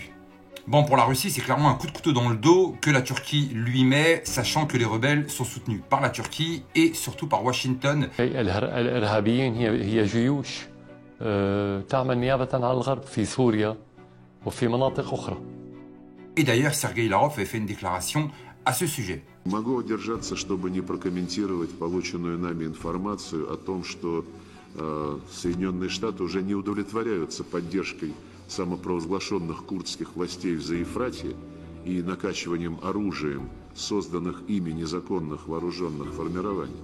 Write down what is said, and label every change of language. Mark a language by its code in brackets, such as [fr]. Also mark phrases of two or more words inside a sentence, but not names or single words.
[fr] Bon, pour la Russie, c'est clairement un coup de couteau dans le dos que la Turquie lui met, sachant que les rebelles sont soutenus par la Turquie et surtout par Washington. Et d'ailleurs, Sergei Lavrov avait fait une déclaration à ce sujet. [ru] Могу удержаться, чтобы не прокомментировать полученную нами информацию о том, что Соединенные Штаты уже не удовлетворяются поддержкой самопровозглашенных курдских властей в Заефрате и накачиванием оружием созданных ими незаконных вооруженных формирований.